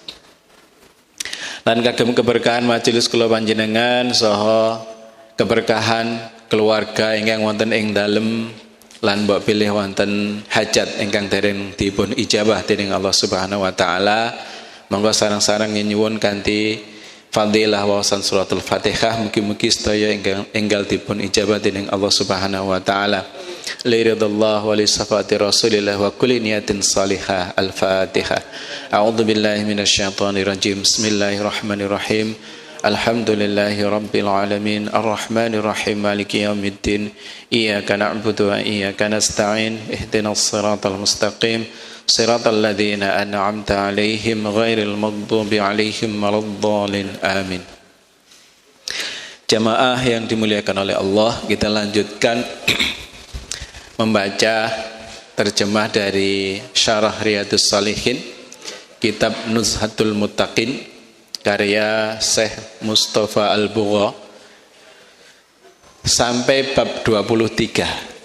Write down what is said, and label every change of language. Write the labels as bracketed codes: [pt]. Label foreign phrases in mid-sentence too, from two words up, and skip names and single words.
[jv] Lan kagem keberkahan majelis kula panjenengan saha keberkahan keluarga ingkang wonten ing dalem lan mbok pilih wonten hajat ingkang dereng dipun ijabah dening Allah [ar] سبحانه وتعالى, [jv] monggo sareng-sareng nyuwun kanthi fadilah wawasan suratul Fatihah mugi-mugi sedaya enggal dipun ijabah dening Allah [ar] سبحانه وتعالى. لرضا الله ولشفاعة رسول الله وكل نية صالحة. الفاتحة. أعوذ بالله من الشيطان الرجيم. بسم الله الرحمن الرحيم. الحمد لله رب العالمين الرحمن الرحيم مالك يوم الدين إياك نعبد وإياك نستعين اهدنا الصراط المستقيم صراط الذين أنعمت عليهم غير المغضوب عليهم ولا الضالين آمين. [id] Jamaah yang dimuliakan oleh Allah, kita lanjutkan membaca terjemah dari Syarah Riyadhus Shalihin kitab Nuzhatul Muttaqin karya Syekh Mustafa Al-Bugha sampai bab 23.